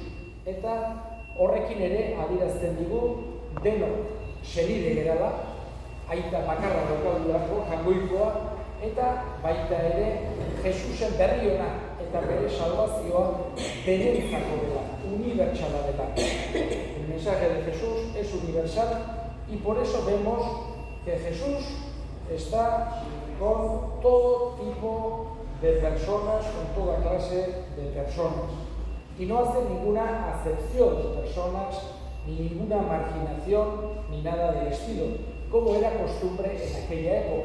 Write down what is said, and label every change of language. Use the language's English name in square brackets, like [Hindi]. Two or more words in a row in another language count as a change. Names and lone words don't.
[Basque] Eta horrekin ere adierazten digu denok senide gerala, aita bakarra daukagulako, jaungoikoa, eta baita ere Jesusen berri ona eta bere salvazioa denentzako dela, unibertsala dela. [Spanish] El mensaje de Jesús es universal y por eso vemos que Jesús está con todo tipo de personas, con toda clase de personas. Y no hace ninguna acepción de personas, ni ninguna marginación, ni nada del estilo, como era costumbre en aquella época.